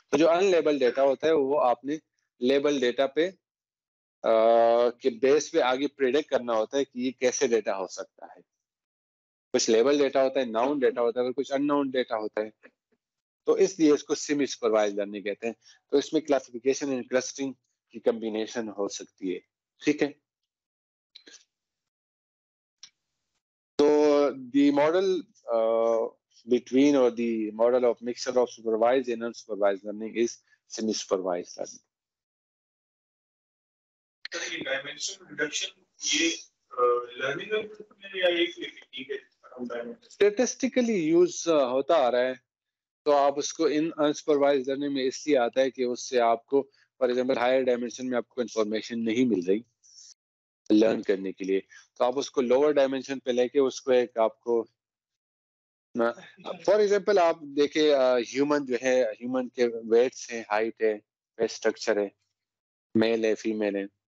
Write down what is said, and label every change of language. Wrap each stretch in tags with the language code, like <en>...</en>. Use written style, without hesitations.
<ur>تو جو ان label data ہوتا ہے وہ آپ نے لیبل ڈیٹا پہ کے بیس پہ آگے پریڈکٹ کرنا ہوتا ہے کہ یہ کیسے ڈیٹا ہو سکتا ہے. کچھ لیبل ڈیٹا ہوتا ہے، ناؤن ڈیٹا ہوتا ہے، کچھ ان ناؤن ڈیٹا ہوتا ہے. تو اس لیے اس کو سیمی سپروائز لرننگ کہتے ہیں. تو اس میں کلاسیفیکیشن اینڈ کلسٹرنگ کی کمبینیشن ہو سکتی ہے. ٹھیک ہے.</ur> <en>تو the model between or the model of mixture of supervised and unsupervised learning is semi-supervised learning.</en> <ur>یہ ڈائمینشن ریڈکشن یہ لرننگ میں یا ایک ٹیکنیک ہے اسٹیٹسٹیکلی یوز ہوتا آ رہا ہے. تو آپ اس کو ان انسپروائز لرننگ میں اس لیے آتا ہے کہ اس سے آپ کو فار ایگزامپل ہائر ڈائمینشن میں آپ کو انفارمیشن نہیں مل رہی لرن کرنے کے لیے، تو آپ اس کو لوور ڈائمینشن پہ لے کے اس کو ایک آپ کو فار ایگزامپل آپ دیکھیں ہیومن جو ہے، ہیومن کے ویٹس ہیں، ہائٹ ہے، ویٹ اسٹرکچر ہے، میل ہے، فیمیل ہے.</ur>